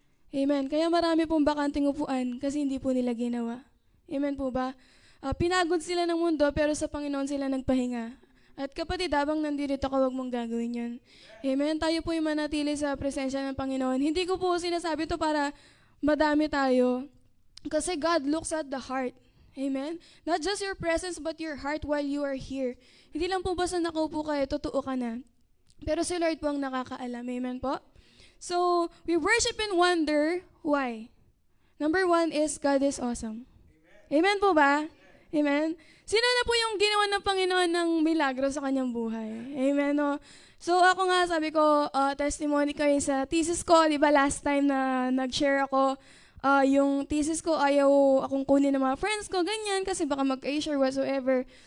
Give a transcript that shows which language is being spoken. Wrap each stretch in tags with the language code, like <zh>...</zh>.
<tl>Amen. Kaya marami pong bakanting upuan kasi hindi po nila ginawa. Amen po ba? Pinagod sila ng mundo pero sa Panginoon sila nagpahinga. At kapatid, habang nandito ka, huwag mong gagawin yun. Amen. Tayo po yung manatili sa presensya ng Panginoon. Hindi ko po sinasabi to para madami tayo. Kasi</tl> <en>God looks at the heart. Amen? Not just your presence, but your heart while you are here.</en> <tl>Hindi lang po basta nakaupo ka, totoo ka na. Pero si Lord po ang nakakaalam. Amen po?</tl> <en>So, we worship and wonder. Why? Number 1 is, God is awesome.</en> <tl>Amen po ba? Amen? Sino na po yung ginawa ng Panginoon ng milagro sa kanyang buhay? Amen, no? So, ako nga, sabi ko, testimony ko sa thesis ko, di ba,</tl> <en>last time</en> <tl>na nag-share ako, yung thesis ko, ayaw akong kunin ng mga friends ko, ganyan, kasi baka mag-A-share whatsoever.</tl>